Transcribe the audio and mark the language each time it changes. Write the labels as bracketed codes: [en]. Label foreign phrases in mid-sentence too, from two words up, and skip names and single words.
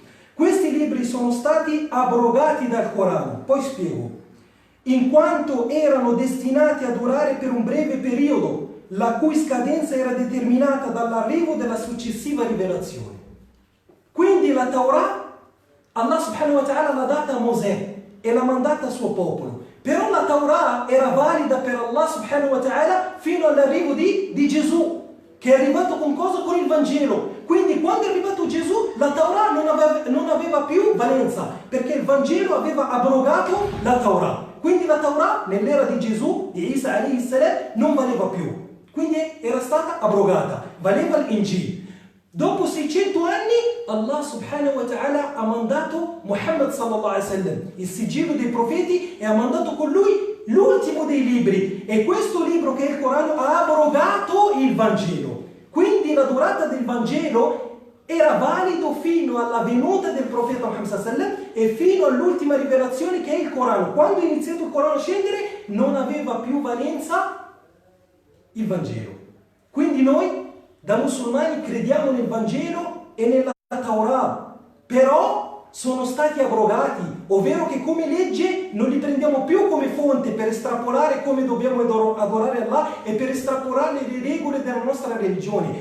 [it] Questi libri sono stati abrogati dal Corano, poi spiego, in quanto erano destinati a durare per un breve periodo, la cui scadenza era determinata dall'arrivo della successiva rivelazione. Quindi la Torah Allah [ar] سبحانه وتعالى [it] l'ha data a Mosè e l'ha mandata al suo popolo. Però la Torah era valida per Allah [ar] سبحانه وتعالى [it] fino all'arrivo di Gesù, che è arrivato con cosa? Con il Vangelo. Quindi quando è arrivato Gesù, la Torah non aveva più valenza, perché il Vangelo aveva abrogato la Torah. Quindi la Torah nell'era di Gesù, di Isa [ar] عليه السلام, [it] non valeva più. Quindi era stata abrogata, valeva l'Injil. Dopo 600 anni Allah [ar] سبحانه وتعالى [it] ha mandato Muhammad [ar] صلى الله عليه وسلم, [it] il sigillo dei profeti, e ha mandato con lui l'ultimo dei libri. E questo libro, che è il Corano, ha abrogato il Vangelo. Quindi la durata del Vangelo era valido fino alla venuta del profeta Muhammad [ar] صلى الله عليه وسلم [it] e fino all'ultima rivelazione, che è il Corano. Quando è iniziato il Corano a scendere non aveva più valenza il Vangelo. Quindi noi da musulmani crediamo nel Vangelo e nella Torah, però sono stati abrogati, ovvero che come legge non li prendiamo più come fonte per estrapolare come dobbiamo adorare Allah e per estrapolare le regole della nostra religione.